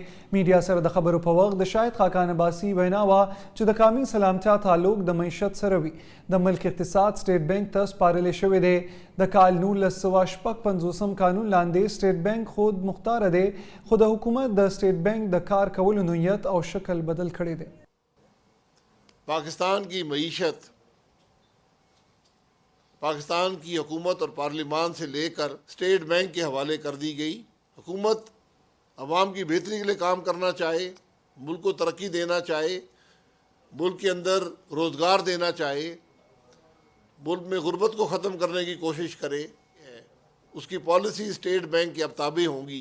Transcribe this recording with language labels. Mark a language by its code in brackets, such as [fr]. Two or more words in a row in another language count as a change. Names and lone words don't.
[ps] میډیا سره د خبرو په وخت د شاهد خاقان عباسي وینا وه چې د قومي سلامتیا تعلق د معیشت سره وي. د ملک اقتصاد سټیټ بانک ته سپارلی شوی دی. د کال 1956 قانون لاندې سټیټ بانک خود مختار دی، خو د حکومت د سټیټ بانک د کار کولو نوعیت او شکل بدل کړی دی. [ur] پاکستان کی معیشت پاکستان کی حکومت اور پارلیمان سے لے کر سٹیٹ بینک کے حوالے کر دی گئی. حکومت عوام کی بہتری کے لیے کام کرنا چاہے، ملک کو ترقی دینا چاہے، ملک کے اندر روزگار دینا چاہے، ملک میں غربت کو ختم کرنے کی کوشش کرے، اس کی پالیسی سٹیٹ بینک کے اب تابع ہوں گی.